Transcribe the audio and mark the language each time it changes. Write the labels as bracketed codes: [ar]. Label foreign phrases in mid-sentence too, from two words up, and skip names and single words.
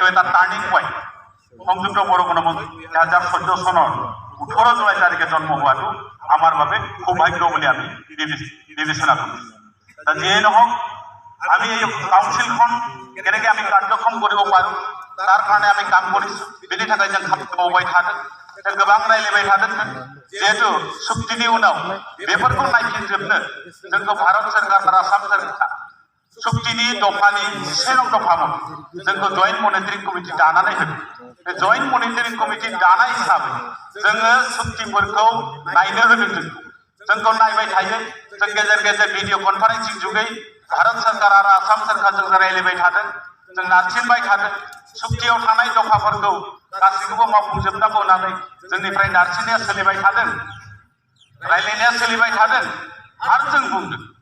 [as] এটা [en] turning point [as] সংযুক্ত বড়ো গণমঞ্চ 2014 চনৰ 18 জুলাই তাৰিখে জন্ম হোৱাটো আমাৰ বাবে সৌভাগ্য বুলি আমি বিবেচনা কৰোঁ যিয়ে নহওক আমি এই কাউন্সিলখন কেনেকৈ আমি কাৰ্যক্ষম কৰিব পাৰোঁ তাৰ কাৰণে আমি কাম কৰিছোঁ [brx] बेनि थाखाय जों खामानि मावबाय थादों जों गोबां रायलायबाय थादों जिहेतु सुक्तिनि उनाव बेफोरखौ नायफिनजोबनो जोंखौ भारत सरकार आरो आसाम सरकार सुक्तिनि दफानि 10 नं दफा मथे जोंखौ [en] joint monitoring [brx] कमिटि दानानै होदों बे [en] joint monitoring committee [brx] दानाय हिसाबै जोङो सुक्तिफोरखौ नायनो होदों जोंखौ नायबाय थायो जों गेजेर गेजेर [en] video conferencing [brx] जुगै भारत सरकार आरो आसाम सरकारजों रायलायबाय थादों जों नारसिनबाय थादों सुक्तियाव थानाय दफाफोरखौ गासैखौबो मावफुंजोबनांगौ होननानै जोंनिफ्राय नारसिननाया सोलिबाय थादों रायलायनाया सोलिबाय थादों आरो जों बुंदों